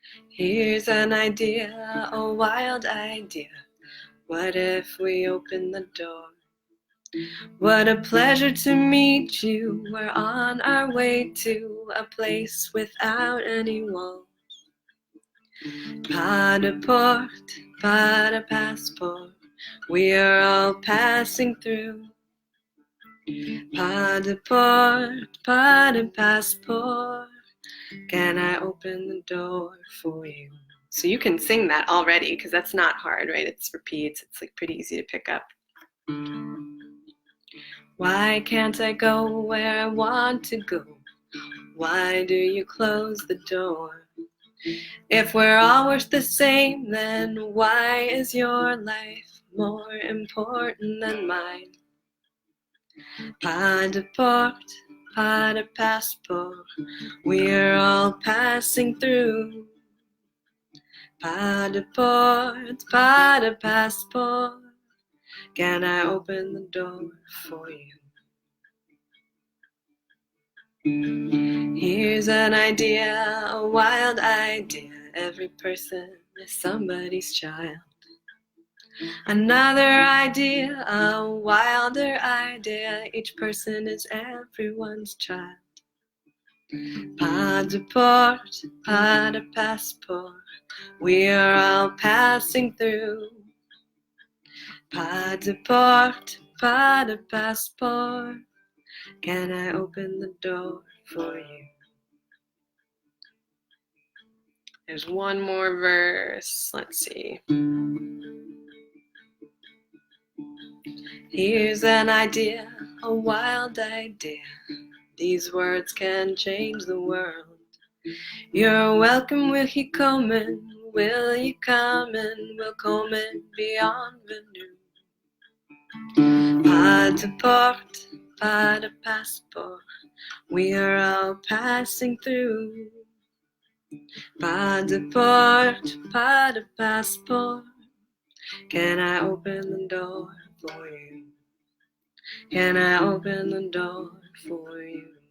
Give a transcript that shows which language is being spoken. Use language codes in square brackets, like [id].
[en] Here's an idea, a wild idea. What if we open the door? What a pleasure to meet you. We're on our way to a place without any walls. [fr] Pas de porte, pas de passport. [en] We are all passing through. [fr] Pas de porte, pas de passport. [en] Can I open the door for you? So you can sing that already because that's not hard, right? It's repeats. It's like pretty easy to pick up. Why can't I go where I want to go? Why do you close the door? If we're all worth the same, then why is your life more important than mine? [fr] Pas de porte, pas de passport. [en] We're all passing through. [fr] Pas de porte, pas de passport. [en] Can I open the door for you? Here's an idea, a wild idea. Every person is somebody's child. Another idea, a wilder idea. Each person is everyone's child. [fr] Pas de porte, pas de passport. [en] We are all passing through. [fr] Pas de porte, pas de passport. [en] Can I open the door for you? There's one more verse. Let's see. Here's an idea, a wild idea. These words can change the world. You're welcome, will you come in? Will you come in? We'll come in beyond renew. [fr] Pas de porte, pas de passport. [en] We are all passing through. [fr] Pas de porte, pas de passport. [en] Can I open the door for you? Can I open the door for you?